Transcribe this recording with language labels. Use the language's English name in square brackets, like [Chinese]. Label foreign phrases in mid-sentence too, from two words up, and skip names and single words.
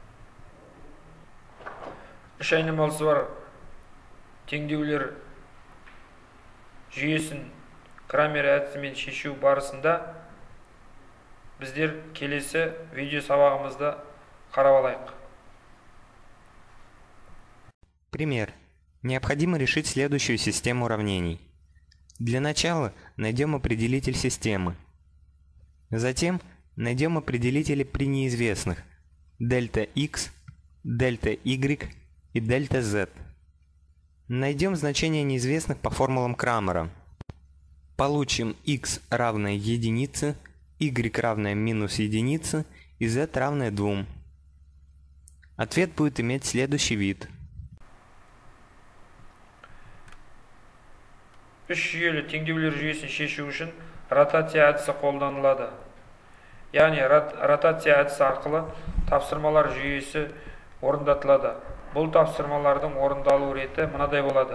[Kazakh] Үш айнымалысы бар теңдеулер жүйесін Крамер әдісімен шешу барысында біздер келесі видео сабағымызда қарап алайық. [Russian] Пример. Необходимо решить следующую систему уравнений. Для начала найдем определитель системы. Затем найдем определители при неизвестных дельта x, дельта y и дельта z. Найдем значения неизвестных по формулам Крамера. Получим x равное единице, y равное минус единице и z равное 2. Ответ будет иметь следующий вид. [Kazakh] Үш жүйелі теңдеулер жүйесін шешу үшін ротация әдісі қолданылады. Яғни ротация әдісі арқылы тапсырмалар жүйесі орындатылады. Бұл тапсырмалардың орындалу реті мынадай болады.